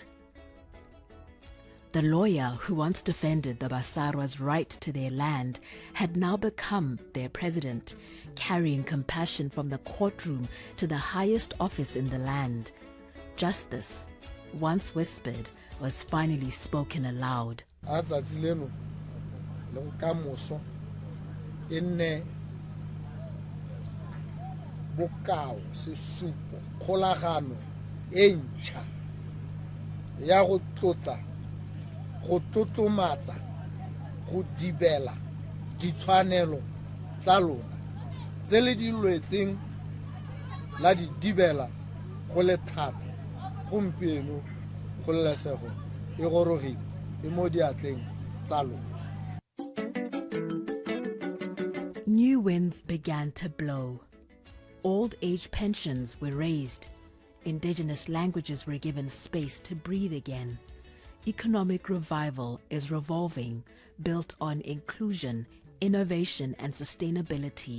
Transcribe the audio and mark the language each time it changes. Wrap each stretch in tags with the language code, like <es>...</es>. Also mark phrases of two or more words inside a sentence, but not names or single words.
<en>The lawyer who once defended the Basarwa's right to their land had now become their president, carrying compassion from the courtroom to the highest office in the land. Justice, once whispered, was finally spoken aloud.</en> <tn>Bokao sesupo kgolagano e ntšha ya go tlotla go totomatsa go dibela ditshwanelo tsa lona tse le di lwetseng la di dibela go le thata gompieno kgololesego e gorogile e mo diatleng tsa lona.</tn> <en>New winds began to blow. Old age pensions were raised. Indigenous languages were given space to breathe again. Economic revival is revolving, built on inclusion, innovation, and sustainability.</en>